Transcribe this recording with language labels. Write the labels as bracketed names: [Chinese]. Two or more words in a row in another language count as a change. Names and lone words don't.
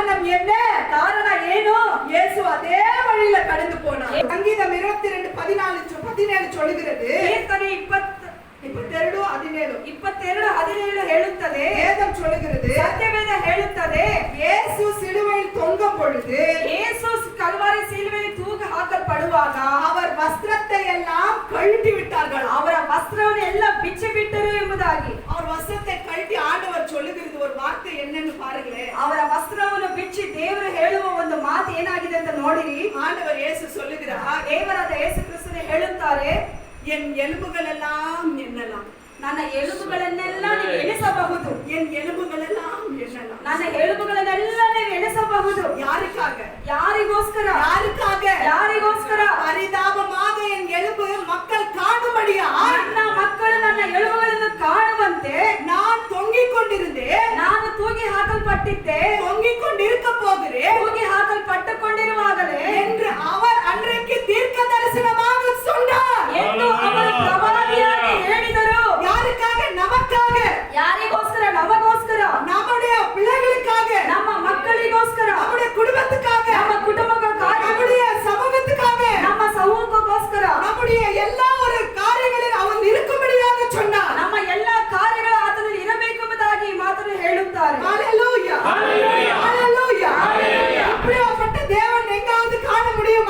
[Tamil] என்ன? காரணம் ಏನು? இயேசு அதே வழியில கடந்து போனார். சங்கீதம் 22:14-17 சொல்லுகிறது. [Kannada] ಕೀರ್ತನೆ 22:17 ಹೇಳುತ್ತದೆ. [Tamil] வேதம் சொல்லுகிறது. [Kannada] ಸತ್ಯವೇದ ಹೇಳುತ್ತದೆ. [Tamil] இயேசு சிலுவையில் தொங்கும் பொழுது [Kannada] ಯೇಸು ಕಲ್ವಾರಿ ಸಿಲುಬೆಯಲ್ಲಿ ತೂಗ ಹಾಕಲ್ಪಡುವಾಗ [Tamil] அவர் வஸ்திரத்தை எல்லாம் கழட்டி விட்டார்கள். [Kannada] ಅವರ ವಸ್ತ್ರವನ್ನು ಎಲ್ಲ ಬಿಚ್ಚಿ ಬಿಟ್ಟರು ಎಂಬುದಾಗಿ. [Tamil] அவர் வஸ்திரத்தை கழட்டி ஆண்டவர் சொல்லுகிறது ஒரு வார்த்தை என்னன்னு பாருங்களேன். [Kannada] ಅವರ ವಸ್ತ್ರವನ್ನು ಬಿಚ್ಚಿ ದೇವರು ಹೇಳುವ ಒಂದು ಮಾತು ಏನಾಗಿದೆ ಅಂತ ನೋಡಿರಿ. [Tamil] ஆண்டவர் இயேசு சொல்லுகிறார், [Kannada] ದೇವರಾದ ಯೇಸು ಕ್ರಿಸ್ತನೇ ಹೇಳುತ್ತಾರೆ, [Tamil] என் எலும்புகளெல்லாம் எண்ணலாம். [Kannada] ನನ್ನ ಎಲುಬುಗಳನ್ನೆಲ್ಲ ನೀವು ಎಣಿಸಬಹುದು. [Tamil] என் எலும்புகளெல்லாம் எண்ணலாம். [Kannada] ನನ್ನ ಎಲುಬುಗಳನ್ನೆಲ್ಲ ನೀವು ಎಣಿಸಬಹುದು. [Tamil] யாருக்காக? [Kannada] ಯಾರಿಗೋಸ್ಕರ? [Tamil] யாருக்காக? [Kannada] ಯಾರಿಗೋಸ್ಕರ? [Tamil] பரிதாபமாக என் எலும்பு மக்கள் காணும்படியா [Kannada] ನನ್ನ ಮಕ್ಕಳು ನನ್ನ ಎಲುಬುಗಳನ್ನು ಕಾಣುವಂತೆ [Tamil] நான் தொங்கிக் கொண்டிருந்தேன். [Kannada] ನಾನು ತೂಗಿ ಹಾಕಲ್ಪಟ್ಟಿದ್ದೆ. [Tamil] தொங்கிக் கொண்டிருக்க போகிறேன் [Kannada] ತೂಗಿ ಹಾಕಲ್ಪಟ್ಟುಕೊಂಡಿರುವಾಗಲೇ [Tamil] என்று அவர் அன்றைக்கு தீர்க்க தரிசனமாக சொன்னார். [Kannada] ಎಂದು ಅವರು ಪ್ರವಾದಿಯಾಗಿ ಹೇಳಿದರು. [Tamil] யாருக்காக? நமக்காக, [Kannada] ಯಾರಿಗೋಸ್ಕರ? ನಮಗೋಸ್ಕರ, [Tamil] நம்முடைய பிள்ளைகளுக்காக, [Kannada] ನಮ್ಮ ಮಕ್ಕಳಿಗೋಸ್ಕರ, [Tamil] நம்முடைய குடும்பத்துக்காக, [Kannada] ನಮ್ಮ ಕುಟುಂಬಕ್ಕಾಗಿ, [Tamil] நம்முடைய சமூகத்துக்காக, [Kannada] ನಮ್ಮ ಸಮೂಹಕ್ಕೋಸ್ಕರ, [Tamil] நம்முடைய எல்லா ஒரு காரியங்களில் அவன் இருக்கும்படியாக சொன்னார். [Kannada] ನಮ್ಮ ಎಲ್ಲ ಕಾರ್ಯಗಳು ಆತನಲ್ಲಿ ಇರಬೇಕೆಂಬುದಾಗಿ ಈ ಮಾತನ್ನು ಹೇಳುತ್ತಾರೆ. [Tamil] ஹalleluya, ஹalleluya, ஹalleluya. இப்படிப்பட்ட தேவன் எங்காவது காண முடியுமா?